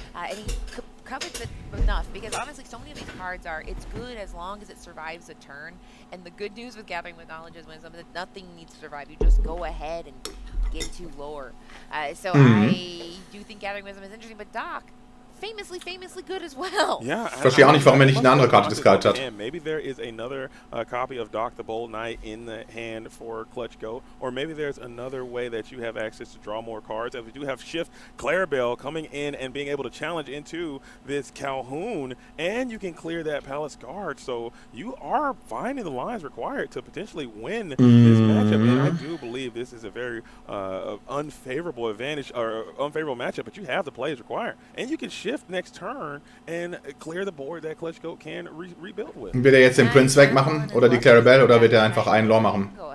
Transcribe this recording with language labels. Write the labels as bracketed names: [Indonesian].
[English] And he covets it enough, because honestly, so many of these cards are, it's good as long as it survives a turn. And the good news with Gathering with Knowledge is when nothing needs to survive, you just go ahead and get into lore. So I do think Gathering Wisdom is interesting, but Doc, famously good as well. Yeah, [German] ich verstehe auch nicht, warum er nicht eine andere Karte discarded hat. [English] Maybe there is another copy of Doc the Bold Knight in the hand for ClutchGoat, or maybe there's another way that you have access to draw more cards. As we do have Shift Clarabelle coming in and being able to challenge into this Calhoun, and you can clear that Palace Guard. So you are finding the lines required to potentially win this matchup. And I do believe this is a very unfavorable advantage or unfavorable matchup, but you have the plays required, and you can shift next turn and clear the board that ClutchGoat can rebuild with. [German] Wird er jetzt den Prince wegmachen oder die Clarabelle oder wird er einfach einen Lore machen?